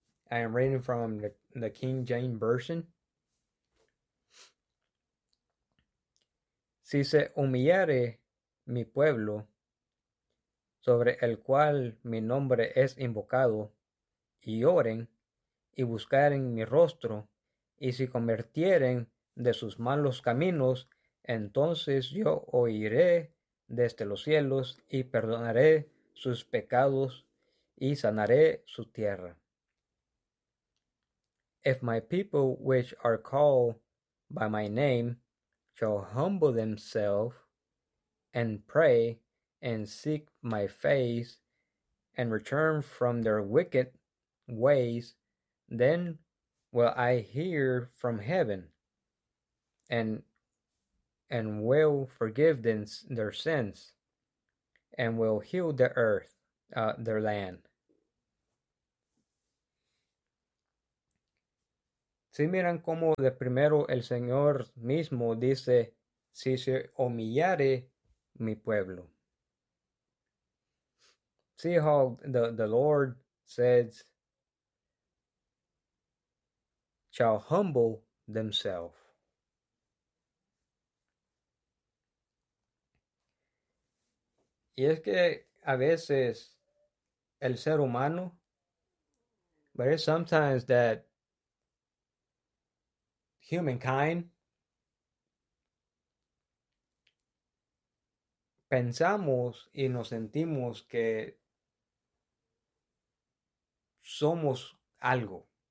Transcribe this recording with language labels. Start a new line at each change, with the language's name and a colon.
English: I am reading from the King James Version.
Spanish: Si se humillare mi pueblo, sobre el cual mi nombre es invocado, y oren, y buscaren mi rostro, y si convirtieren de sus malos caminos, entonces yo oiré desde los cielos, y perdonaré sus pecados, y sanaré su tierra.
English: If my people which are called by my name shall humble themselves, and pray, and seek my face, and return from their wicked ways, then will I hear from heaven, and will forgive them their sins, and will heal the earth, their land.
Spanish: Si miran como de primero el Señor mismo dice, si se humillare mi pueblo.
English: See how the Lord says, shall humble themselves.
Spanish: Y es que a veces el ser humano,
English: but it's sometimes that humankind,
Spanish: pensamos y nos sentimos que somos algo.